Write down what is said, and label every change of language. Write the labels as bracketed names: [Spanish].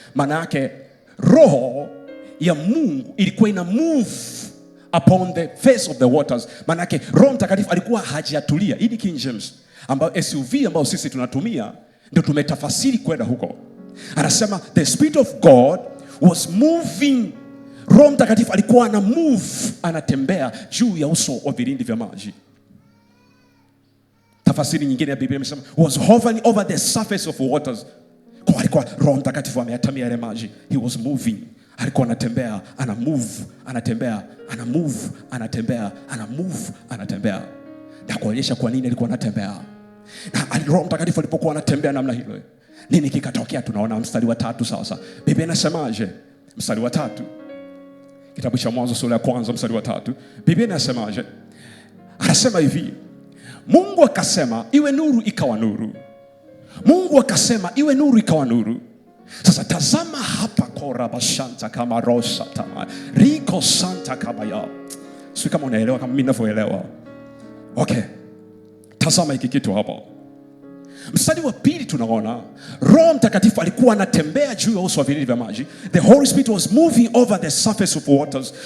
[Swahili] Maana yake roho ya Mungu ilikuwa ina [English] move upon the face of the waters. [Swahili] Maana yake Roho Mtakatifu alikuwa hajatulia. Hii ni King James ambayo SUV ambayo sisi tunatumia ndio tumetafasiri kwenda huko. Anasema [English] the Spirit of God was moving. [Swahili] Roho Mtakatifu alikuwa ana move, anatembea juu ya uso wa vilindi vya maji. Tafasiri nyingine ya Biblia imesema [English] was hovering over the surface of waters. [Swahili] Kwa alikuwa Roho Mtakatifu ameyatamia yale maji. [English] He was moving. [Swahili] Alikuwa anatembea, ana move, anatembea, ana move, anatembea, ana move, anatembea. Na kuonyesha kwa nini alikuwa anatembea. Na Roho Mtakatifu alipokuwa anatembea namna hilo, nini kikatokea? Tunaona mstari wa 3 sasa. Biblia inasemaje? Mstari wa 3. Kitabu cha Mwanzo sura ya 1 mstari wa 3. Biblia inasemaje? Anasema hivi, Mungu akasema iwe nuru, ikawa nuru. Mungu akasema iwe nuru, ikawa nuru. Sasa tazama hapa, korabashanta kama rosa tama riko santa kama ya. Sio kama unaelewa kama mimi ninavyoelewa. Okay. Tazama hiki kitu hapa. Mstari wa 2 tunaona Roho Mtakatifu alikuwa anatembea juu ya uso wa vilindi vya maji. [English] The Holy Spirit was moving over the surface of waters.